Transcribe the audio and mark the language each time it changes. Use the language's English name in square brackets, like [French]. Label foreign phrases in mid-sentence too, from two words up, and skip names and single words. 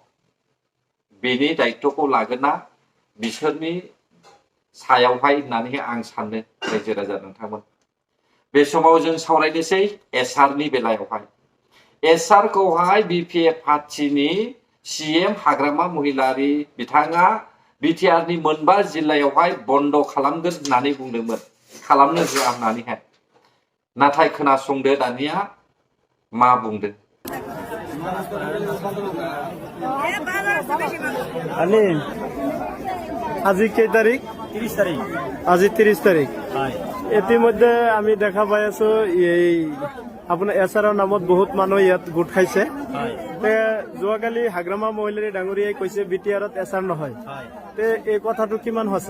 [Bodo] बेनि दायित्वखौ लागोन ना बिसोरनि सायावहाय होननानै आं सानो रायजो राजा नोंथांमोन बे समाव जों सावरायनोसै एसआरनि बेलायावहाय एसआरखौहाय बिपिएफ पार्टिनि सीएम हाग्रामा महिलारि बिथाङा बिटिआरनि मोनबा जिल्लायावहाय बन्द खालामगोन होननानै बुंदोंमोन खालामनो होआ होननानैहाय नाथाय खोनासंदो दानिया मा बुंदों [Assamese] আজি কেই তাৰিখ 30 তাৰিখ আজি 30 তাৰিখ ইতিমধ্যে আমি দেখা পাই আছো এই আপোনাৰ এছআৰৰ নামত বহুত মানুহ ইয়াত গোট খাইছে যোৱাকালি হাগ্ৰামা মহিলাৰী ডাঙৰীয়াই কৈছে বিটিআৰত এছআৰ নহয় এই কথাটো কিমান সঁচা